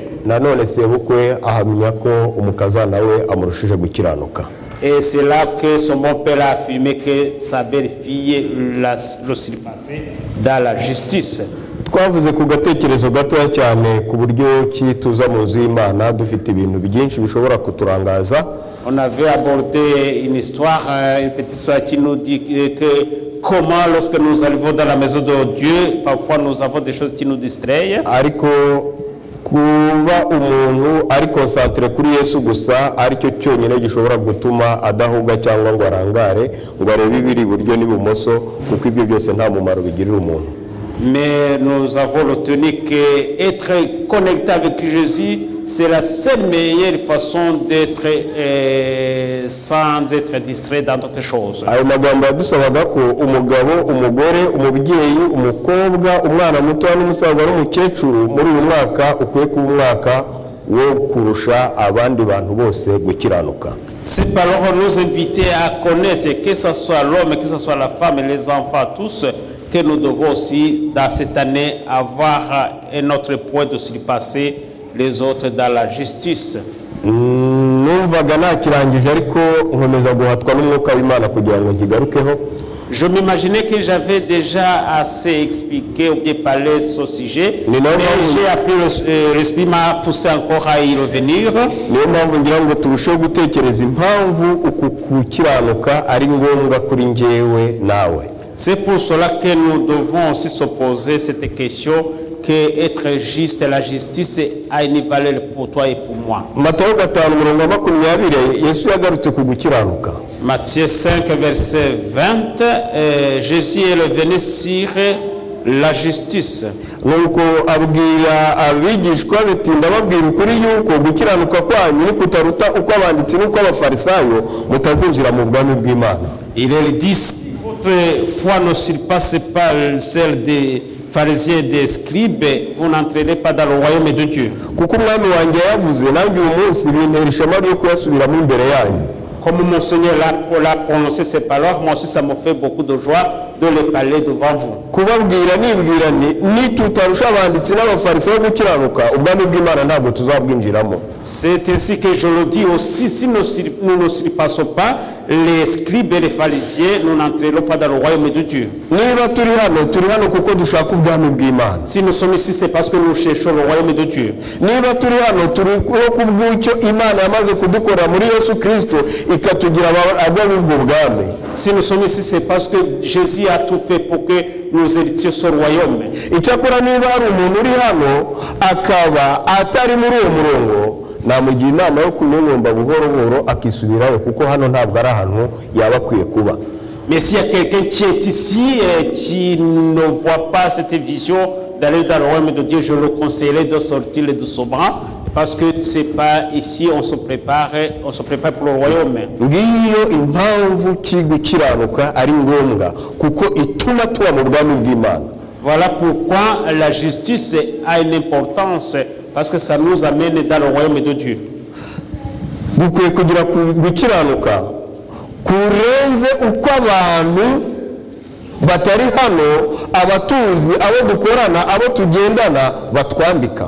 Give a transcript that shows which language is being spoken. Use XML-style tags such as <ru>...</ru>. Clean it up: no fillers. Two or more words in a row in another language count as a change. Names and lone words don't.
<rw>nanone sebukwe ahamya ko umukazana we amurushije gukiranuka.</rw> <fr>Et c'est là que son bon père a affirmé que sa belle-fille l'a surpassé dans la justice.</fr> <rw>Twavuze ku gatekerezo gatoya cyane ku buryo ki tuza mu nzu y'Imana dufite ibintu byinshi bishobora kuturangaza.</rw> <fr>On avait abordé une histoire, une petite histoire qui nous dit que comment lorsque nous arrivons dans la maison de Dieu, parfois nous avons des choses qui nous distraient.</fr> <rw>Ariko kuba umuntu ari concentré kuri Yesu gusa aricyo cyonyine gishobora gutuma adahuga cyangwa ngo arangare ngo arebe ibiri buryo n'ibumoso, kuko ibyo byose nta mumaro bigirira umuntu.</rw> <fr>Mais nous avons retenu qu'être connecté avec Jésus, c'est la seule meilleure façon d'être sans être distrait dans d'autres choses.</fr> <rw>Ayo magambo yadusabaga ko umugabo, umugore, umubyeyi, umukobwa, umwana muto n'umusaza n'umukecuru muri uyu mwaka ukwiye kuba umwaka wo kurusha abandi bantu bose gukiranuka.</rw> <fr>Ces paroles nous invitent à connaître que ce soit l'homme, que ce soit la femme et les enfants, tous, que nous devons aussi dans cette année avoir un autre point de surpasser les autres dans la justice.</fr> <rw>Numvaga nakirangije ariko nkomeza guhatwa n'umwuka w'Imana kugira ngo nkigarukeho.</rw> <fr>Je m'imaginais que j'avais déjà assez expliqué ou bien parlé ce sujet, mais j'ai appris l'esprit m'a poussé encore à y revenir.</fr> <rw>Niyo mpamvu ngira ngo turusheho gutekereza impamvu uku gukiranuka ari ngombwa kuri njyewe nawe.</rw> <fr>C'est pour cela que nous devons aussi se poser cette question, que être juste, la justice a une valeur pour toi et pour moi.</fr> <rw>Matayo 5:20 Yesu yagarutse ku gukiranuka.</rw> <fr>Matthieu 5 verset 20, Jésus est venu sur la justice.</fr> <rw>Nuko abwira abigishwa biti ndababwira ukuri yuko gukiranuka kwanyu ni kutaruta uko abanditsi n'uko abafarisayo mutazinjira mu bwami bw'Imana.</rw> <fr>Il est dit, votre foi ne surpasse pas celle des pharisiens et des scribes, vous n'entrerez pas dans le royaume de Dieu.</fr> <rw>Kuko umwami wanjye yavuze nanjye uyu munsi bintera ishema ryo kuyasubiramo imbere yanyu.</rw> <fr>Comme mon Seigneur l'a prononcé ces paroles, moi aussi ça me fait beaucoup de joie de les parler devant vous.</fr> <rw>Kubabwira nibwira ni tutarusha abanditsi n'abafarisayo gukiranuka ubwami bw'Imana ntabwo tuzabwinjiramo.</rw> <fr>C'est ainsi que je le dis aussi, si nous ne surpassons pas les scribes et les pharisiens, nous n'entrerons pas dans le royaume de Dieu.</fr> <rw>Niba turi hano kuko dushaka ubwami bw'Imana.</rw> <fr>Si nous sommes ici, c'est parce que nous cherchons le royaume de Dieu.</fr> <rw>Niba turi hano turi kubw'icyo Imana yamaze kudukora muri Yesu Kristo ikatugira abo b'ubwo bwami.</rw> <fr>Si nous sommes ici, c'est parce que Jésus a tout fait pour que nous héritions ce royaume.</fr> <rw>Icyakora niba hari umuntu uri hano akaba atari muri uwo murongo, namugira inama yo kunyonyomba buhoro buhoro akisubirayo, kuko hano ntabwo ari ahantu yaba akwiye kuba.</rw> <fr>Mais s'il y a quelqu'un qui est ici et qui ne voit pas cette vision d'aller dans le royaume de Dieu, je le conseillerais de sortir doucement, parce que c'est pas ici on se prépare pour le royaume.</fr> <rw>Ngiyo impamvu gukiranuka ari ngombwa kuko ituma tuba mu bwami bw'Imana.</rw> <fr>Voilà pourquoi la justice a une importance, parce que ça nous amène dans le royaume de Dieu.</fr> <rw>Bukwiye kugira gukiranuka kurenze uko abantu batari hano, abatuzi, abo dukorana, abo tugendana batwambika.</rw>